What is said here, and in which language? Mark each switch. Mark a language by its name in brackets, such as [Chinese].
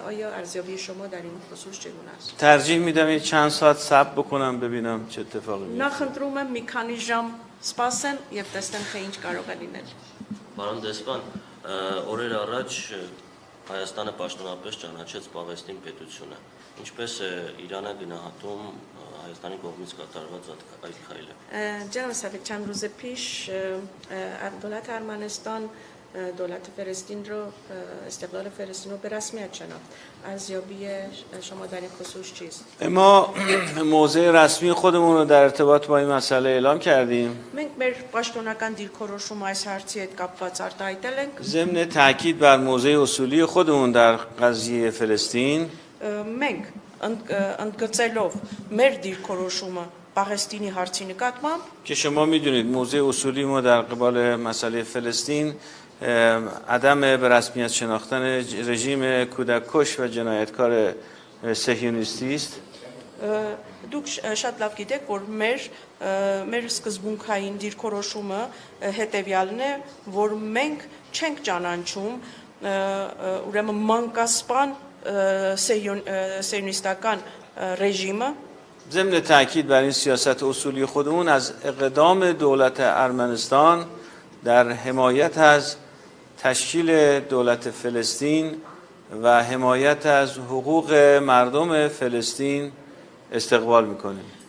[Persian] آیا ارزیابی شما در این خصوص چگونه است؟ ترجیح میدم این چند ساعت صبر بکنم ببینم چه اتفاقی میفته. [Armenian] Նախընտրում եմ մի քանի ժամ սպասեն եւ տեսնեմ թե ինչ կարող է լինել։ Պարոն դեսպան, օրեր առաջ Հայաստանը պաշտոնապես ճանաչեց Պաղեստին պետությունը։ Ինչպես է Իրանը գնահատում Հայաստանի կողմից կատարված այդ քայլը։ [Persian] جناب صاحب چند روز پیش دولت ارمنستان دولت فلسطین رو استقلال فلسطین رو به رسمیت شناخت. ارزیابی شما در این خصوص چیست؟ ما موضع رسمی خودمون رو در ارتباط با این مسئله اعلام کردیم. [Armenian] Մենք մեր պաշտոնական դիրքորոշումը այս հարցի հետ կապված արտահայտել ենք։ [Persian] ضمن تاکید بر موضع اصولی خودمون در قضیه فلسطین [Armenian] Մենք ընդգծելով մեր դիրքորոշումը Պաղեստինի հարցի նկատմամբ [Persian] که شما میدونید موضع اصولی ما در قبال مسئله فلسطین عدم به رسمیت شناختن رژیم کودککش و جنایتکار صهیونیستی است. [Armenian] Դուք շատ լավ գիտեք, որ մեր սկզբունքային դիրքորոշումը հետևյալն է, որ մենք չենք ճանաչում ուրեմն մանկասպան սիոնիստական ռեժիմը [Persian] ضمن تاکید بر این سیاست اصولی خودمون از اقدام دولت ارمنستان در حمایت از تشکیل دولت فلسطین و حمایت از حقوق مردم فلسطین استقبال میکنیم.